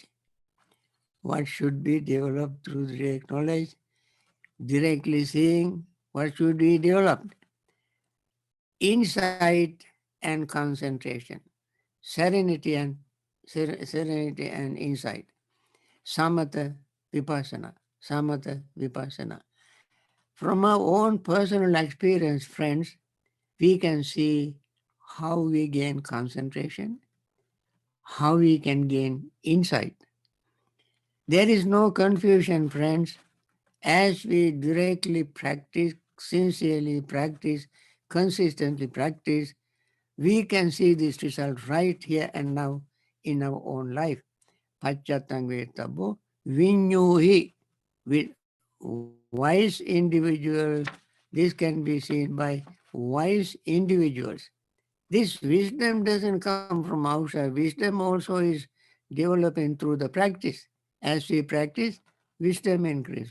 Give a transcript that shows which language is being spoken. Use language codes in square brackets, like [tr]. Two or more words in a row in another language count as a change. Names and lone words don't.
[en] What should be developed through direct knowledge? Directly seeing, what should be developed? Insight and concentration, serenity and insight, [pi] samatha vipassana, samatha vipassana. [en] From our own personal experience, friends, we can see how we gain concentration, how we can gain insight. There is no confusion, friends. As we directly practice, sincerely practice, consistently practice, we can see this result right here and now in our own life. [pi] Pacchatang vetabbo vinyuhi. [en] With wise individuals, this can be seen by wise individuals. This wisdom doesn't come from outside. Wisdom also is developing through the practice. As we practice, wisdom increases.